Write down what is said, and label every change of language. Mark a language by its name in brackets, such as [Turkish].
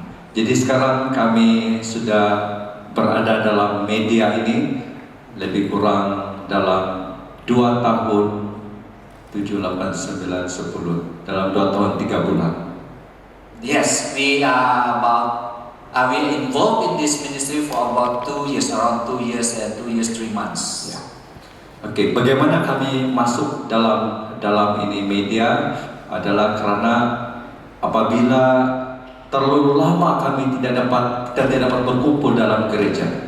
[Malay] Jadi sekarang kami sudah berada dalam media ini lebih kurang dalam 2 tahun 7, 8, 9, 10 dalam 2 tahun 3 bulan. [English] Yes, we are involved in this ministry for about 2 years, around 2 years and 2 years 3 months. [Malay] Oke, bagaimana kami masuk dalam ini media adalah karena apabila terlalu lama kami tidak dapat berkumpul dalam gereja.